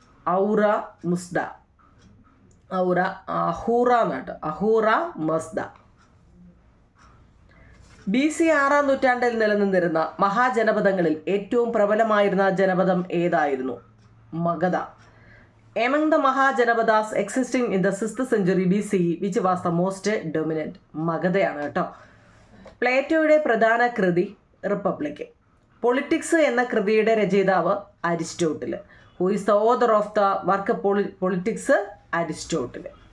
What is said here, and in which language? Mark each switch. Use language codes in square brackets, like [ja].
[ml] ഔറ മുസ്ദ. Ahura എന്നാട്ടോ, Ahura Mazda. BC 6-ാം നൂറ്റാണ്ടിൽ നിലനിന്നിരുന്ന മഹാജനപദങ്ങളിൽ ഏറ്റവും പ്രബലമായിരുന്ന ജനപദം ഏതായിരുന്നു? Magadha. [en] Among the Mahajanapadas existing in the 6th century BCE, which was the most dominant? [ml] മഗധയാണ് കേട്ടോ. പ്ലേറ്റോയുടെ പ്രധാന കൃതി റിപ്പബ്ലിക്. പൊളിറ്റിക്സ് എന്ന കൃതിയുടെ രചയിതാവ് Aristotle. [en] Who is the author of the work politics? [ml] Aristotle.